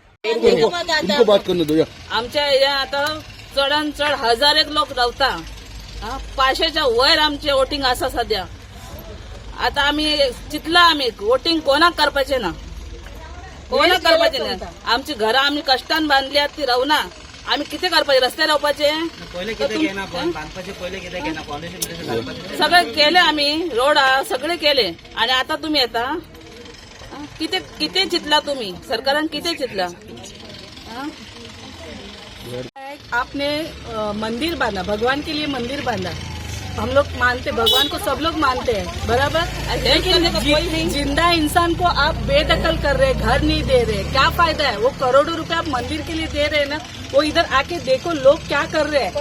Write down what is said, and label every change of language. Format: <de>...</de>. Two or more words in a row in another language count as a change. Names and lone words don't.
<hi>इनको बात करने दो या</hi> <kok>आमच्या या आता चढान चढ 1000 लोक रावता 500च्या वयर आमचे वोटिंग आसा सध्या. आता आम्ही चितला आम्ही वोटिंग कोणाक करपाचे ना, कोणाक करपाचे ना. आमची घरां आम्ही कष्टान बांधल्यात ती रावना. आम्ही किती करपाचे, रस्ते रावपाचे सगळे केले आम्ही, रोड सगळे केले. आणि आता तुम्ही येता किती किती चितला तुम्ही, सरकारान किती चितला.</kok> <hi>आपने मंदिर बांधा, भगवान के लिए मंदिर बांधा. हम लोग मानते, भगवान को सब लोग मानते हैं, बराबर. लेकिन जिंदा इंसान को आप बेदखल कर रहे, घर नहीं दे रहे, क्या फायदा है. वो करोड़ों रुपए आप मंदिर के लिए दे रहे हैं ना, वो इधर आके देखो लोग क्या कर रहे हैं.</hi>